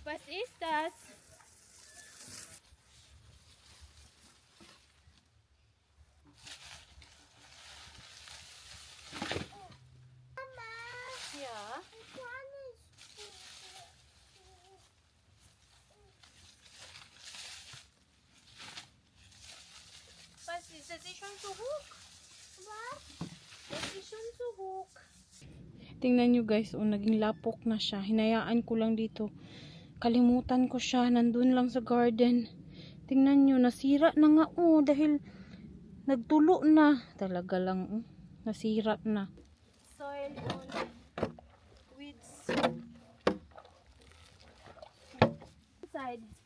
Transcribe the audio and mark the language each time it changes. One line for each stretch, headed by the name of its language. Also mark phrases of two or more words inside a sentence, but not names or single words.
German: ist das? Ja. Was ist das? Ist schon zu hoch? Was? Das ist schon zu hoch.
Filipino: Tingnan nyo guys, naging lapok na siya. Hinayaan ko lang dito. Kalimutan ko siya. Nandun lang sa garden. Tingnan nyo, nasira na nga dahil nagtulo na. Talaga lang nasira na.
English: Soil on weeds. Inside.